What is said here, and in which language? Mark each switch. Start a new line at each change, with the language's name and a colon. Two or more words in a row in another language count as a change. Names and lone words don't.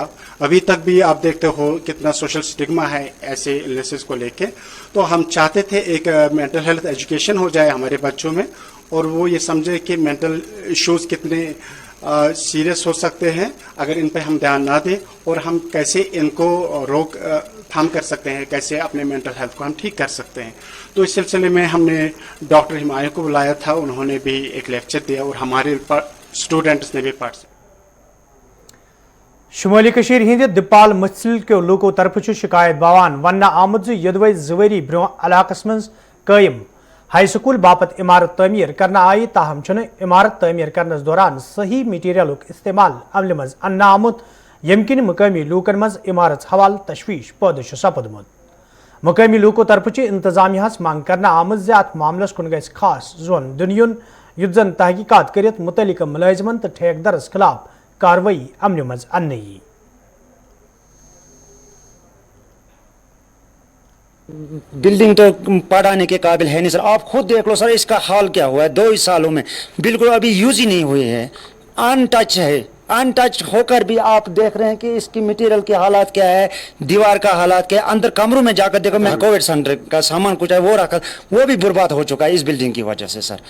Urdu: ابھی تک بھی آپ دیکھتے ہو کتنا
English: social stigma
Urdu: ہے ایسے النیسز کو لے کے، تو ہم چاہتے تھے ایک
English: mental health education
Urdu: ہو جائے ہمارے بچوں میں، اور وہ یہ سمجھے کہ
English: mental issues
Urdu: کتنے سیریس ہو سکتے ہیں اگر ان پہ ہم دھیان نہ دیں، اور ہم کیسے ان کو روک تھام کر سکتے ہیں، کیسے اپنے
English: mental health
Urdu: کو ہم ٹھیک کر سکتے ہیں۔ تو اس سلسلے میں ہم نے ڈاکٹر ہمایوں کو بلایا تھا، انہوں نے بھی ایک لیکچر دیا اور ہمارے اسٹوڈنٹس نے بھی پارٹیسپیٹ۔
Kashmiri: شمالی کشیر ہند دپال محل کے لوکو طرف شکایت باوان ون آمد یدوے زوری برو علاقس من قائم ہائی سکول باپت عمارت تعمیر کرنا آئی، تاہم چھن عمارت تعمیر کرنس دوران صحیح میٹیریلک استعمال عمل مز ان آمت، یم کن مقامی لوکن مز عمارت حوالہ تشویش پود سپدمت۔ مقامی لوکو طرف انتظامیہ مانگ کرنا آمد زِ ات معاملس کن گژھِ خاص زون دن یُتھ زن تحقیقات کرت متعلقہ ملازمن تو ٹھیکدرس خلاف کاروائی عمل مز ان یی۔
Urdu: بلڈنگ تو پڑھانے کے قابل ہے نہیں سر، آپ خود دیکھ لو سر اس کا حال کیا ہوا ہے 2 سالوں میں، بالکل ابھی یوز ہی نہیں ہوئے ہیں، ان ٹچ ہے، ان ٹچ ہو کر بھی آپ دیکھ رہے ہیں کہ اس کی مٹیریل کے حالات کیا ہے، دیوار کا حالات کیا ہے، اندر کمروں میں جا کر دیکھو، میں
English: covid centre
Urdu: کا سامان کچھ ہے وہ رکھا، وہ بھی برباد ہو چکا ہے اس بلڈنگ کی وجہ سے سر۔